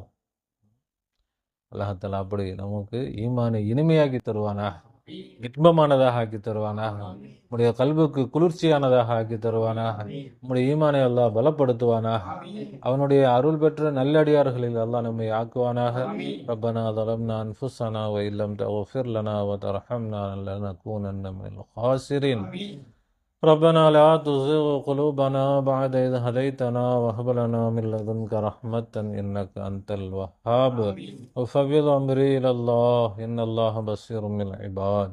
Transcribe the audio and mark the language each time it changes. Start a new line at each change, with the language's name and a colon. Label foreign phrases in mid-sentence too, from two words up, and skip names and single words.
Tamil: அல்லாஹ் அப்படி நமக்கு ஈமானை இனிமையாக்கி தருவானாக, இன்பமானதாக ஆக்கி தருவானாக, நம்முடைய கல்விக்கு குளிர்ச்சியானதாக ஆக்கி தருவானாக, நம்முடைய ஈமானை அல்லாஹ் பலப்படுத்துவானாக, அவனுடைய அருள் பெற்ற நல்லடியார்களில் அல்லாஹ் நம்மை ஆக்குவானாக.
Arabic: ரப்பனா ظلمنا أنفسنا وإن لم تغفر لنا وترحمنا لنكونن من الخاسرين. ربنا لا تزغ قلوبنا بعد إذ هديتنا وهب لنا من لدنك رحمة إنك أنت الوهاب. وفوض أمري إلى الله إن الله بصير بالعباد.